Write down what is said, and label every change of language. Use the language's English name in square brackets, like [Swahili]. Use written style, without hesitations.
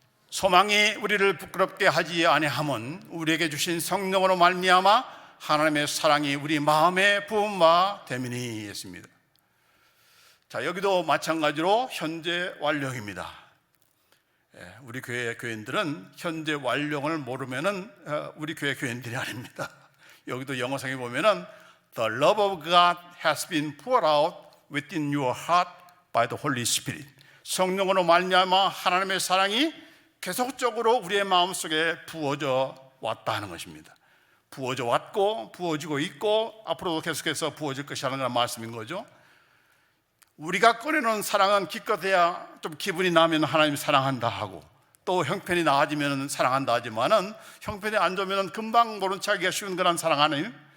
[Korean] 소망이 우리를 부끄럽게 하지 아니함은 우리에게 주신 성령으로 말미암아 하나님의 사랑이 우리 마음에 부은 바 됨이니 했습니다. 자, 여기도 마찬가지로 현재 완료입니다. 우리 교회 교인들은 현재 완료를 모르면은 우리 교회 교인들이 아닙니다. 여기도 영어성에 보면은 [English] The love of God has been poured out within your heart by the Holy Spirit. [Korean] 성령으로 말미암아 하나님의 사랑이 계속적으로 우리의 마음속에 부어져 왔다 하는 것입니다. 부어져 왔고 부어지고 있고 앞으로도 계속해서 부어질 것이라는 그런 말씀인 거죠. 우리가 꺼내놓은 사랑은 기껏해야 좀 기분이 나면 하나님 사랑한다 하고, 또 형편이 나아지면 사랑한다 하지만은 형편이 안 좋으면 금방 모른 척하기가 쉬운 그런 사랑 하나님.